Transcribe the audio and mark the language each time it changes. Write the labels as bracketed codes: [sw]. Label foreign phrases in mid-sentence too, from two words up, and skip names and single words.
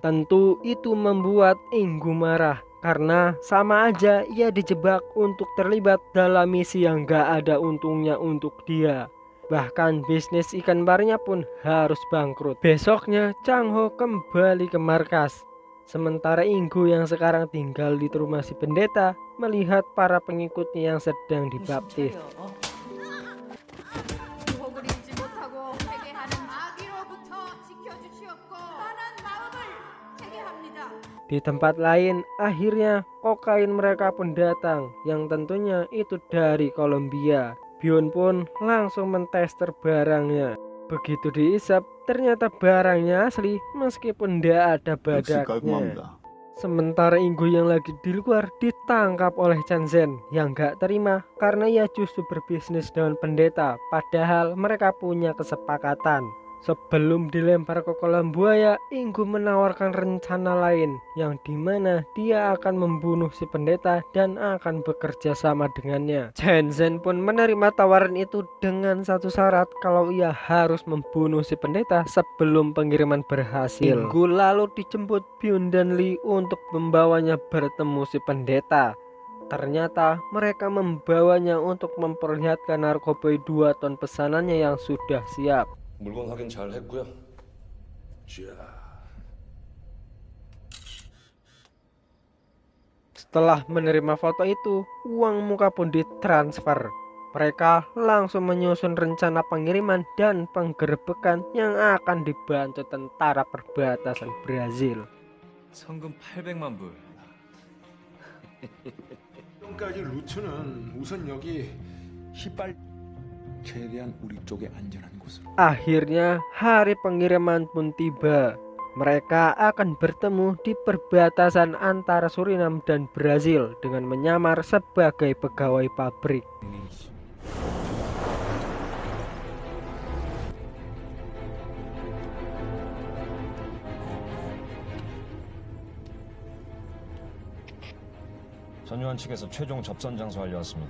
[id] Tentu itu membuat Inggu marah karena sama aja ia dijebak untuk terlibat dalam misi yang gak ada untungnya untuk dia. Bahkan bisnis ikan barnya pun harus bangkrut. Besoknya Chang Ho kembali ke markas. Sementara Inggu yang sekarang tinggal di rumah si pendeta melihat para pengikutnya yang sedang dibaptis. [ko] 유혹을 잊지 못하고 회개하는 마귀로부터 지켜주시옵고 선한 마음을 회개합니다. [id] Di tempat lain, akhirnya kokain mereka pun datang, yang tentunya itu dari Kolombia. Bion pun langsung mentester barangnya. Begitu diisap, ternyata barangnya asli meskipun tidak ada [ko] 역시 [id] badaknya. [ko] 깔끔합니다. [id] Sementara Inggu yang lagi di luar ditangkap oleh Chen Zhen yang gak terima karena ia justru berbisnis dengan pendeta, padahal mereka punya kesepakatan. Sebelum dilempar ke kolam buaya, Inggu menawarkan rencana lain yang dimana dia akan membunuh si pendeta dan akan bekerja sama dengannya. Chen Zhen pun menerima tawaran itu dengan satu syarat kalau ia harus membunuh si pendeta sebelum pengiriman berhasil. Inggu lalu dijemput Byun dan Lee untuk membawanya bertemu si pendeta. Ternyata mereka membawanya untuk memperlihatkan narkoboy 2 ton pesanannya yang sudah siap. [ko] 물건 확인 잘 했고요. [id] Setelah menerima foto itu, uang muka pun ditransfer. Mereka langsung menyusun rencana pengiriman dan penggerebekan yang akan dibantu tentara perbatasan Brazil. [ko] 성금 800만 불. 지금까지 루트는 우선 여기 휘빨 최대한 우리 쪽에 안전한 곳으로. [id] Akhirnya hari pengiriman pun tiba. Mereka akan bertemu di perbatasan antara Suriname dan Brazil dengan menyamar sebagai pegawai pabrik. [ko] 전유한 측에서 최종 접선 장소 알려왔습니다.